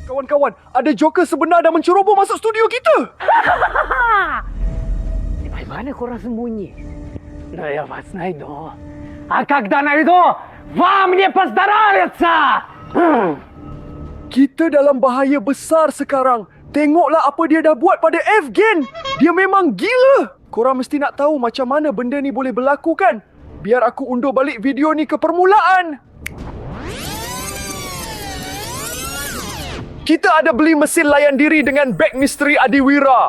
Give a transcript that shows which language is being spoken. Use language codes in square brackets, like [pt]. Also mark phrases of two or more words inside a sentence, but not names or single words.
[ms] Kawan-kawan, ada Joker sebenar dah menceroboh masuk studio kita. Di mana korang sembunyi? [ru] Я вас найду. А когда найду, вам не поздоровится! [ms] Kita dalam bahaya besar sekarang. Tengoklah apa dia dah buat pada Evgen. Dia memang gila. Korang mesti nak tahu macam mana benda ni boleh berlaku kan? Biar aku undur balik video ni ke permulaan. Kita ada beli mesin layan diri dengan beg misteri Adiwira.